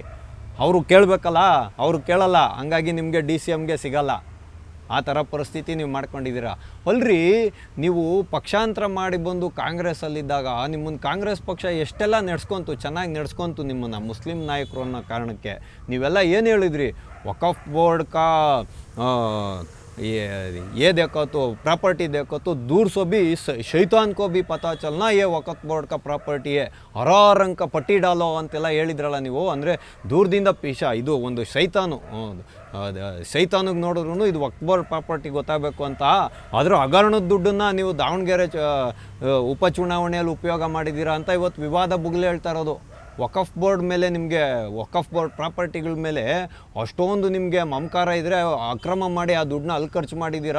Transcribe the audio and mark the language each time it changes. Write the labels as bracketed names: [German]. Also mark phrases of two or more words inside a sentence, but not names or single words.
[Kannada] ಅವರು ಕೇಳಬೇಕಲ್ಲ, ಅವರು ಕೇಳಲ್ಲ. ಹಂಗಾಗಿ ನಿಮಗೆ DCMಗೆ ಸಿಗಲ್ಲ. ಆ ಥರ ಪರಿಸ್ಥಿತಿ ನೀವು ಮಾಡ್ಕೊಂಡಿದ್ದೀರಾ ಅಲ್ರಿ. ನೀವು ಪಕ್ಷಾಂತರ ಮಾಡಿ ಬಂದು ಕಾಂಗ್ರೆಸ್ಸಲ್ಲಿದ್ದಾಗ ನಿಮ್ಮನ್ನು ಕಾಂಗ್ರೆಸ್ ಪಕ್ಷ ಎಷ್ಟೆಲ್ಲ ಚೆನ್ನಾಗಿ ನಡೆಸ್ಕೊಂತು ನಿಮ್ಮನ್ನು ಮುಸ್ಲಿಂ ನಾಯಕರು ಅನ್ನೋ ಕಾರಣಕ್ಕೆ. ನೀವೆಲ್ಲ ಏನು ಹೇಳಿದ್ರಿ, [Hindi] वक्फ बोर्ड का ये देखो तो प्रॉपर्टी देखो तो दूर से भी शैतान को भी पता चलना ये वक्फ बोर्ड का प्रॉपर्टी है, हरा रंग का पट्टी डालो [Kannada] ಅಂತೆಲ್ಲ ಹೇಳಿದ್ರಲ್ಲ ನೀವು. ಅಂದರೆ ದೂರದಿಂದ ಇದು ಒಂದು ಸೈತಾನಿಗೆ ನೋಡಿದ್ರು ಇದು ವಕ್ಫ್ ಬೋರ್ಡ್ ಪ್ರಾಪರ್ಟಿ ಗೊತ್ತಾಗಬೇಕು ಅಂತ. ಅದರ ಹಗರಣದ ದುಡ್ಡನ್ನು ನೀವು ದಾವಣಗೆರೆ ಉಪಚುನಾವಣೆಯಲ್ಲಿ ಉಪಯೋಗ ಮಾಡಿದ್ದೀರಾ ಅಂತ ಇವತ್ತು ವಿವಾದ ಬುಗ್ಲೆ ಹೇಳ್ತಾ ಇರೋದು. ವಕಫ್ ಬೋರ್ಡ್ ಮೇಲೆ ನಿಮಗೆ, ವಕಫ್ ಬೋರ್ಡ್ ಪ್ರಾಪರ್ಟಿಗಳ ಮೇಲೆ ಅಷ್ಟೊಂದು ನಿಮಗೆ ಮಮಕಾರ ಇದ್ದರೆ ಅಕ್ರಮ ಮಾಡಿ ಆ ದುಡ್ಡನ್ನ ಅಲ್ಲಿ ಖರ್ಚು ಮಾಡಿದ್ದೀರಾ.